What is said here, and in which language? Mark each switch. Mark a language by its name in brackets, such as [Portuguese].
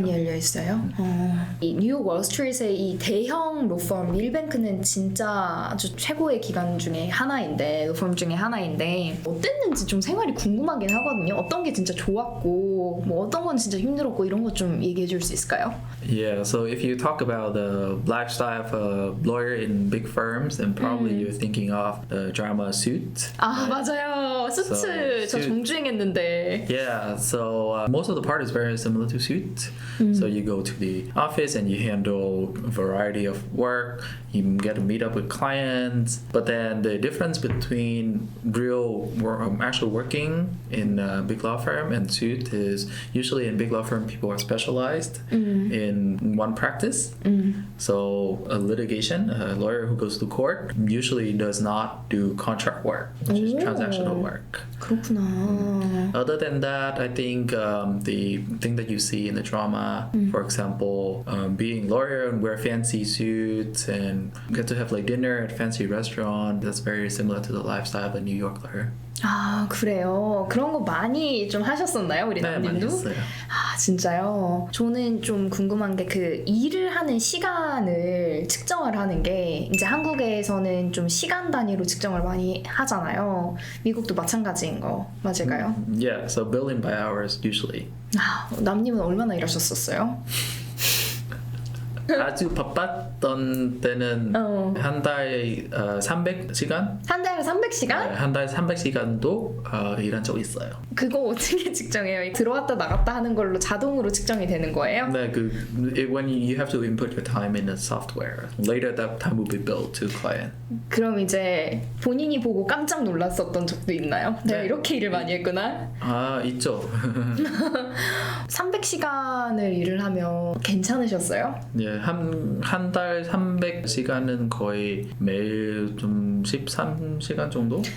[Korean] 많이 열려 있어요. 이 뉴욕 월스트리트의 이 대형 로펌 밀뱅크는 진짜 아주 최고의 기관 중에 하나인데 로펌 중에 하나인데 어땠는지 좀 생활이 궁금하긴 하거든요. 어떤 게 진짜 좋았고 뭐 어떤 건 진짜 힘들었고 이런 것 좀 얘기해 줄 수 있을까요? [English] Yeah, so if you talk about the lifestyle of a lawyer in big firms, then probably you're thinking of the drama Suits. [Korean] 맞아요. 수츠 저 수트. 정주행했는데. [English] Yeah, so most of the part is very similar to Suits. So you go to the office and you handle a variety of work. You get to meet up with clients. But then the difference between actual working in a big law firm and Suit is usually in big law firm people are specialized in one practice. So a litigation, a lawyer who goes to court usually does not do contract work, which is transactional work. [Korean] 그렇구나. [English] Other than that, I think the thing that you see in the drama, for example, being lawyer and wear fancy suits and get to have like dinner at fancy restaurant, that's very similar to the lifestyle of a New Yorker. [Korean] 아 그래요. 그런 거 많이 좀 하셨었나요, 우리 네, 많이 남님도? 했어요. 아 진짜요. 저는 좀 궁금한 게 그 일을 하는 시간을 측정을 하는 게 이제 한국에서는 좀 시간 단위로 측정을 많이 하잖아요. 미국도 마찬가지인 거 맞을까요? [English] Yeah, so billing by hours usually. [Korean] 아, 남님은 얼마나 일하셨었어요? 아주 바빴던 때는 한 달에 300시간? 한 달에 300시간? 네, 한 달에 300시간도 일한 적 있어요. 그거 어떻게 측정해요? 들어왔다 나갔다 하는 걸로 자동으로 측정이 되는 거예요? 네, [English] when you have to input your time in the software, later that time will be billed to client. [Korean] 그럼 이제 본인이 보고 깜짝 놀랐었던 적도 있나요? 내가 네. 이렇게 일을 많이 했구나? 아, 있죠. 300시간을 일을 하면 괜찮으셨어요? 예, 한 달 300시간은 거의 매일 좀 13시간 정도?